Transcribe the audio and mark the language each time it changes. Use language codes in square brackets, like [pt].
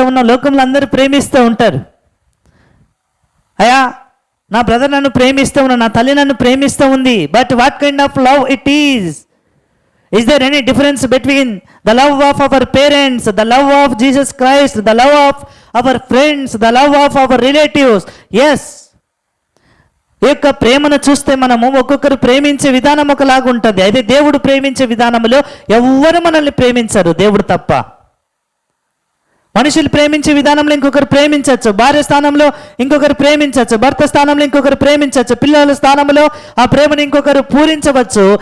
[te] లోకంలో అందరూ ప్రేమిస్తూ ఉంటారు. అయ్యా, నా బ్రదర్ నన్ను ప్రేమిస్తూ ఉన్నాడు, నా తల్లి నన్ను ప్రేమిస్తూ ఉంది. [en] But what kind of love it is? Is there any difference between the love of our parents, the love of Jesus Christ, the love of our friends, the love of our relatives? Yes. [te] ఈ యొక్క ప్రేమను చూస్తే మనము ఒక్కొక్కరు ప్రేమించే విధానం ఒకలాగా ఉంటుంది. అయితే దేవుడు ప్రేమించే విధానంలో ఎవ్వరు మనల్ని ప్రేమించరు, దేవుడు తప్ప. మనుషులు ప్రేమించే విధానంలో ఇంకొకరు ప్రేమించవచ్చు, భార్య స్థానంలో ఇంకొకరు ప్రేమించవచ్చు, భర్త స్థానంలో ఇంకొకరు ప్రేమించవచ్చు, పిల్లల స్థానంలో ఆ ప్రేమను ఇంకొకరు పూరించవచ్చు.